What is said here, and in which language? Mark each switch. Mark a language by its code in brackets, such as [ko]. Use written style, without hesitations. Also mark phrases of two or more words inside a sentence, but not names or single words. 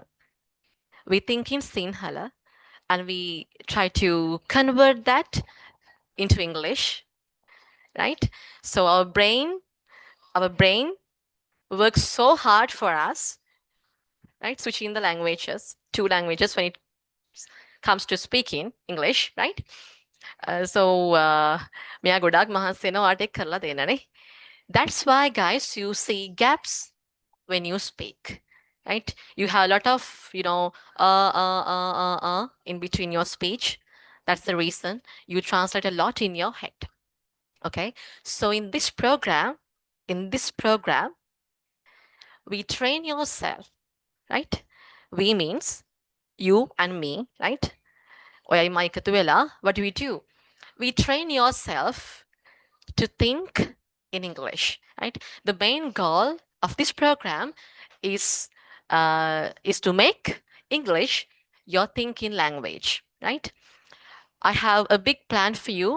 [en] We think in Sinhala and we try to convert that into English, right? So our brain works so hard for us, right? Switching the languages, two languages when it comes to speaking English, right? [si] So මෙයා ගොඩක් මහන්සි වෙනවා ඔයාට ඒක කරලා දෙන්නනේ. [en] That's why guys you see gaps when you speak, right? You have a lot of, in between your speech. That's the reason you translate a lot in your head. Okay. So in this program, we train yourself, right? We means you and me, right? [si] ඔයයි මම එකතු වෙලා, [en] what do? We train yourself to think in English, right? The main goal of this program is to make English your thinking language, right? I have a big plan for you.